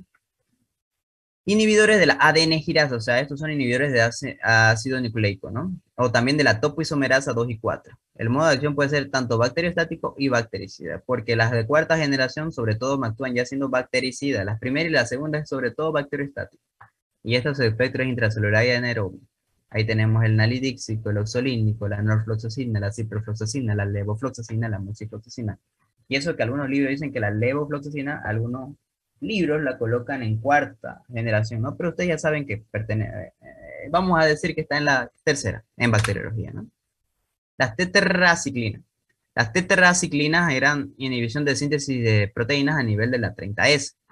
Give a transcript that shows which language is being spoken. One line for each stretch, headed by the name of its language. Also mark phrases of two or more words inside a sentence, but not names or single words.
Spanish: Inhibidores de la ADN girasa, o sea, estos son inhibidores de ácido nucleico, ¿no? O también de la topoisomerasa 2 y 4. El modo de acción puede ser tanto bacteriostático y bactericida, porque las de cuarta generación sobre todo actúan ya siendo bactericidas. Las primeras y las segundas sobre todo bacteriostáticas. Y estos efectos intracelular y anaerobio. Ahí tenemos el nalidíxico, el oxolínico, la norfloxacina, la ciprofloxacina, la levofloxacina, la mucifloxacina. Y eso que algunos libros dicen que la levofloxacina, algunos libros la colocan en cuarta generación, ¿no? Pero ustedes ya saben que pertenece, vamos a decir que está en la tercera, en bacteriología, ¿no? Las tetraciclinas. Las tetraciclinas eran inhibición de síntesis de proteínas a nivel de la 30S.